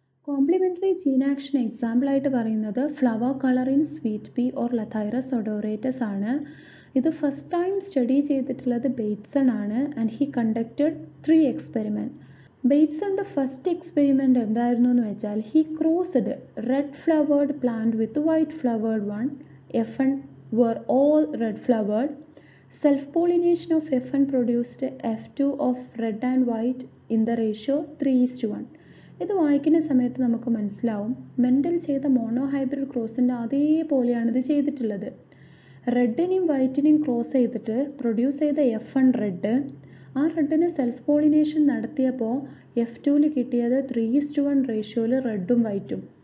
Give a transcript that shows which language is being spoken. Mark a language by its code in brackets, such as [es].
[ml] Complimentary gene action എക്സാമ്പിളായിട്ട് പറയുന്നത് flower colour in sweet P or ലഥൈറസ് ഒഡോറേറ്റസ് ആണ്. ഇത് ഫസ്റ്റ് ടൈം സ്റ്റഡി ചെയ്തിട്ടുള്ളത് ബേറ്റ്സൺ ആണ്. [en] And he conducted 3 experiment. [ml] ബേറ്റ്സണിൻ്റെ first experiment എന്തായിരുന്നു എന്ന് വെച്ചാൽ [en] He crossed red flowered plant with white flowered one. F1 were all red flowered. Self-pollination of F1 produced F2 of red and white in the ratio 3:1. [ml] ഇത് വായിക്കുന്ന സമയത്ത് നമുക്ക് മനസ്സിലാവും Mendel ചെയ്ത monohybrid ക്രോസിൻ്റെ അതേപോലെയാണ് ഇത് ചെയ്തിട്ടുള്ളത്. റെഡിനെയും വൈറ്റിനെയും ക്രോസ് ചെയ്തിട്ട് പ്രൊഡ്യൂസ് ചെയ്ത F1 റെഡ്, ആ റെഡിന് സെൽഫ് പോളിനേഷൻ നടത്തിയപ്പോൾ F2 കിട്ടിയത് 3:1 റേഷ്യോയിൽ റെഡും വൈറ്റും.